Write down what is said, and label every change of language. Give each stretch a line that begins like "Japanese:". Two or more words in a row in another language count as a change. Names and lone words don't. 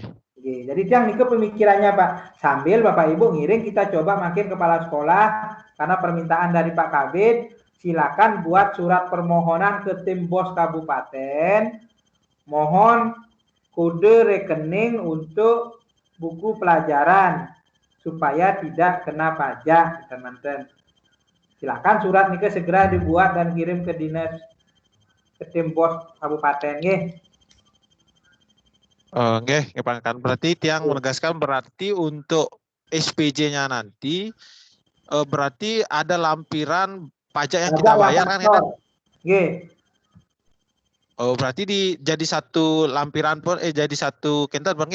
Indonesian: Jadi yang ini pemikirannya Pak. Sambil Bapak Ibu ngiring kita coba makin kepala sekolah karena permintaan dari Pak Kabid, silakan buat surat permohonan ke tim bos kabupaten, mohon kode rekening untuk buku pelajaran supaya tidak kena pajak, teman-teman. Silakan surat ini segera dibuat dan kirim ke dinas ke tim bos kabupaten nggih. Oke, kan berarti tiang menegaskan berarti untuk SPJ-nya nanti berarti ada lampiran pajak yang kita bayar kan kita? Oh, berarti jadi satu lampiran pun jadi satu kental Bang